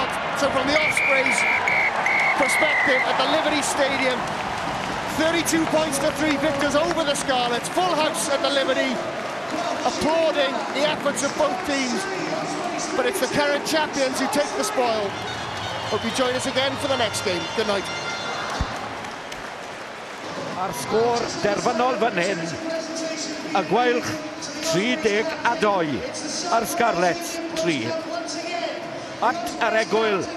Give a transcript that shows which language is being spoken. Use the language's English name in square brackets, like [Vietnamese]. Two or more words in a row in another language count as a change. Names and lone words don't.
[English] So from the Ospreys perspective at the Liberty Stadium, 32 points to 3 victors over the Scarlets. Full house at the Liberty, applauding the efforts of both teams. But it's the current champions who take the spoil. Hope you join us again for the next game. Good night. [Welsh] Ar sgôr derfynol fan hyn, y Gweilch 32, a'r Scarlets 3. At yr egwyl.